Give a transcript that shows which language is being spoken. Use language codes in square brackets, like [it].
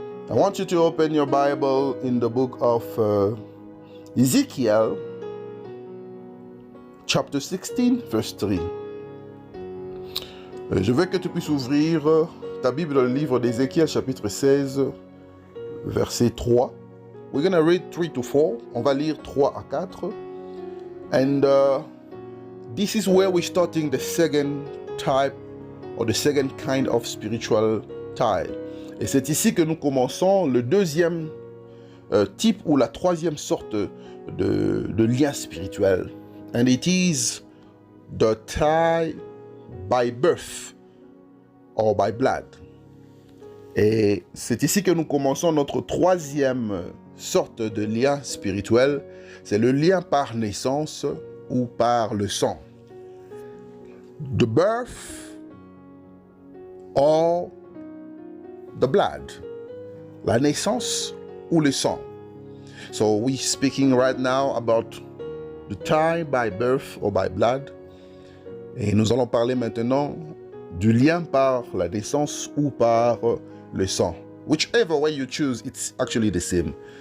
[en] I want you to open your Bible in the book of Ezekiel, chapter 16, verse 3. [fr] Je veux que tu puisses ouvrir ta Bible dans le livre d'Ézéchiel, chapitre 16, verset 3. [en] We're going to read 3 to 4. [fr] On va lire 3 à 4. [en] And this is where we're starting the second type or the second kind of spiritual tie. [fr] Et c'est ici que nous commençons le deuxième type ou la troisième sorte de lien spirituel. [en] And it is the tie by birth or by blood. [fr] Et c'est ici que nous commençons notre troisième sorte de lien spirituel. C'est le lien par naissance ou par le sang. [en] The birth or the blood. [fr] La naissance ou le sang. [en] So we're speaking right now about the tie by birth or by blood. [fr] Et nous allons parler maintenant du lien par la naissance ou par le sang. [en] Whichever way you choose, it's actually the same.